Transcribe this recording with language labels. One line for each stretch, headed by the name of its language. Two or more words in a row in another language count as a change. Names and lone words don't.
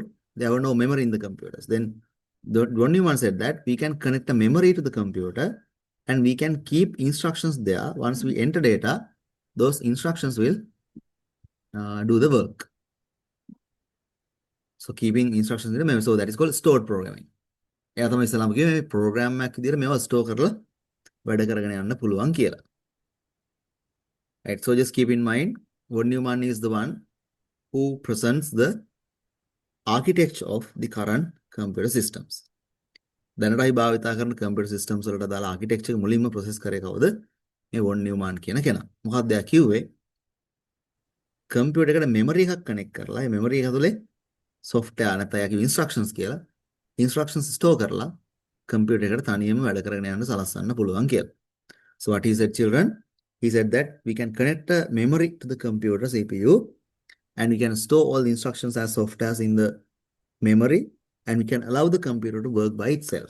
English: There were no memory in the computers. Then von Neumann said that we can connect a memory to the computer and we can keep instructions there. Once we enter data, those instructions will do the work. So keeping instructions in the memory. So that is called stored programming.
Sinhala: එයා තමයි ඉස්සලාම කිව්වේ මේ ප්‍රෝග්‍රෑම් එකක් විදිහට මේවා ස්ටෝර් කරලා වැඩ කරගෙන යන්න පුළුවන් කියලා.
English: Right, so just keep in mind, von Neumann is the one who presents the architecture of the current computer systems.
Sinhala: දැනට අපි භාවිතා කරන
English: computer systems
Sinhala: වලට දාලා architecture එක මුලින්ම process කරේ කවුද? මේ von Neumann කියන කෙනා. මොකක්ද එයා කිව්වේ? computer එකට memory එකක් connect කරලා ඒ memory එක ඇතුලේ software නැත්නම් එයා කිව්ව instructions කියලා
English: instructions store
Sinhala: කරලා computer එකට තනියම වැඩ කරගෙන යන්න සලස්වන්න පුළුවන් කියලා.
English: So what he said, children? He said that we can connect a memory to the computer CPU and we can store all the instructions as softwares in the memory and we can allow the computer to work by itself.